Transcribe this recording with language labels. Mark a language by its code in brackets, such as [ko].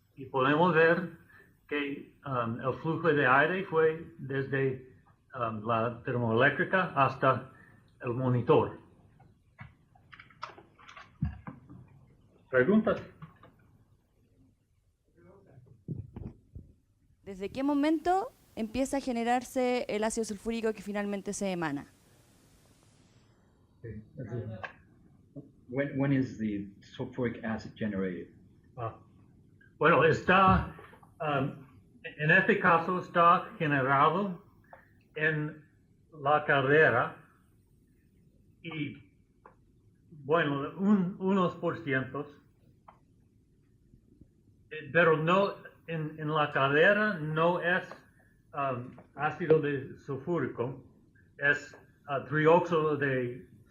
[es] Y podemos ver que el flujo de aire fue desde la termoeléctrica hasta el monitor. ¿Preguntas? ¿Desde qué momento empieza a generarse el ácido sulfúrico que finalmente se emana? [en] When is the sulfuric acid generated? [es] Bueno, está, en este caso está generado en la caldera y, bueno, unos por cientos, pero no, en la caldera no es ácido sulfúrico, es trióxido de